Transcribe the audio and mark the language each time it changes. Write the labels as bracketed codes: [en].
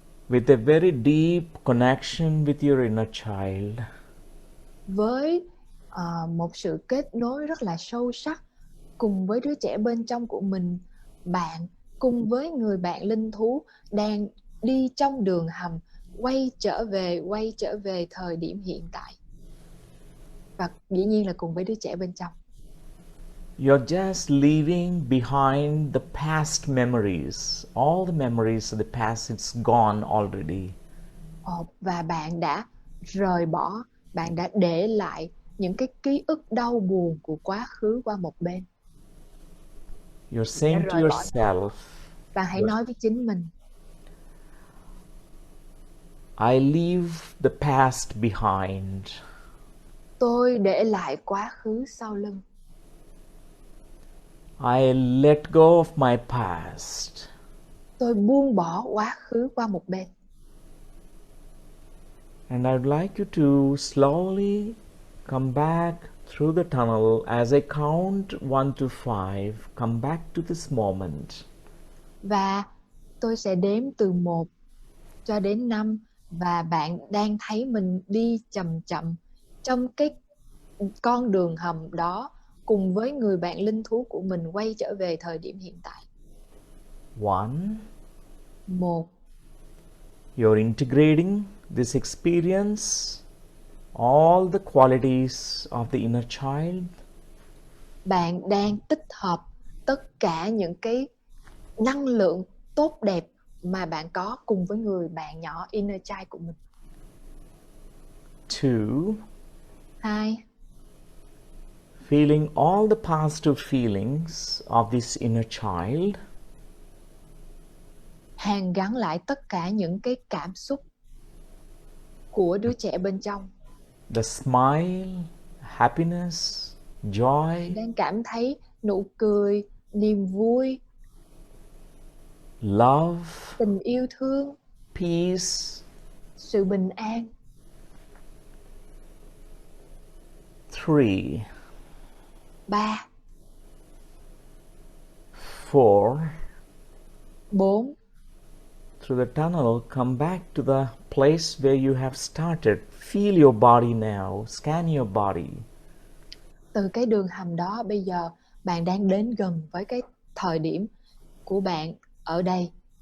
[en] With a very deep connection with your inner child. [vi] với một sự kết nối rất là sâu sắc cùng với đứa trẻ bên trong của mình. Bạn cùng với người bạn linh thú đang đi trong đường hầm, quay trở về thời điểm hiện tại. Và dĩ nhiên là cùng với đứa trẻ bên trong. [en] You're just leaving behind the past memories. All the memories of the past, it's gone already. [vi] Và bạn đã rời bỏ, bạn đã để lại những cái ký ức đau buồn của quá khứ qua một bên. [en] You're saying to yourself, [vi] Bạn hãy nói với chính mình, [en] I leave the past behind. [vi] tôi để lại quá khứ sau lưng. [en] I let go of my past. [vi] Tôi buông bỏ quá khứ qua một bên. [en] And I'd like you to slowly come back through the tunnel as I count 1 to 5. Come back to this moment. [vi] Và tôi sẽ đếm từ 1 cho đến 5 và bạn đang thấy mình đi chậm chậm trong cái con đường hầm đó cùng với người bạn linh thú của mình quay trở về thời điểm hiện tại. [en] 1. You're integrating this experience, all the qualities of the inner child. [vi] Bạn đang tích hợp tất cả những cái năng lượng tốt đẹp mà bạn có cùng với người bạn nhỏ [en] inner child [vi] của mình. [en] 2, [vi] 2. [en] feeling all the positive feelings of this inner child. [vi] Hàn gắn lại tất cả những cái cảm xúc của đứa trẻ bên trong. [en] The smile, happiness, [vi] Bạn [en] joy, [vi] đang cảm thấy nụ cười, niềm vui, [en] love, [vi] tình yêu thương, [en] peace. [vi] sự bình an. [en] 3, [vi] 3. [en] 4, [vi] 4. [en] through the tunnel, come back to the place where you have started. Feel your body now. Scan your body. [vi] Từ cái đường hầm đó, bây giờ bạn đang đến gần với cái thời điểm của bạn ở đây.